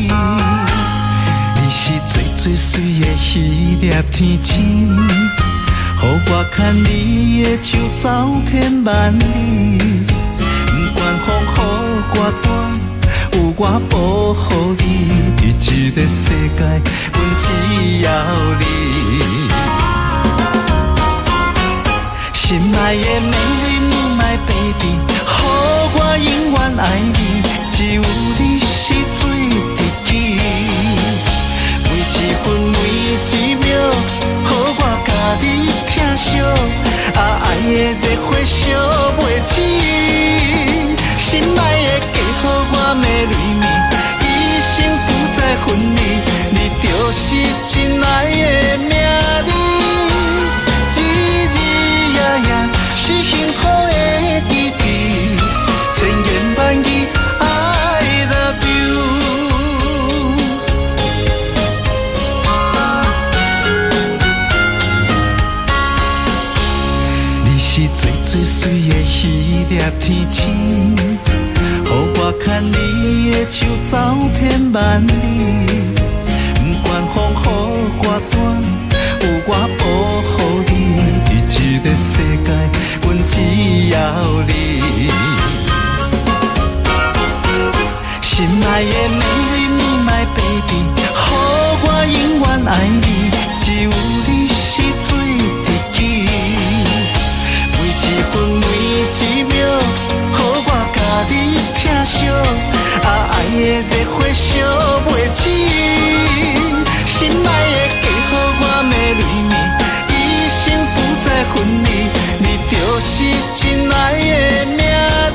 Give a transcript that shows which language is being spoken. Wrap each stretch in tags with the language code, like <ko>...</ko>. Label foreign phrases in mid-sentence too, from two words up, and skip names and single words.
<nan>你是最最水的迄粒天星，予我牵你的手走遍万里，不管风雨我大。有我保护你，伫这个世界，阮只要你。心爱的美丽</nan> <en>My baby，</en> <nan>予我永远爱你，只有你是最知己。每一分每一秒，予我甲你疼惜，爱的热火烧袂止。心爱的，加予我美丽。泪漢，一生不再分离，你就是真爱的名字。日日夜夜是幸福的记忆，千言万语</nan> <en>I love you。</en> <nan>你是最最水的迄粒天星，予我牵你的手走遍万里，不管风雨我断，有我保护你，伫这个世界，阮只要你。心爱的美丽你</nan> <en>my baby，</en> <nan>予我永远爱你，只有你是最知己。每一分每一秒，予我甲你疼惜，爱的热火烧袂止。心爱的加予我的泪漢，一生不再分离，你就是真爱的名字。</nan>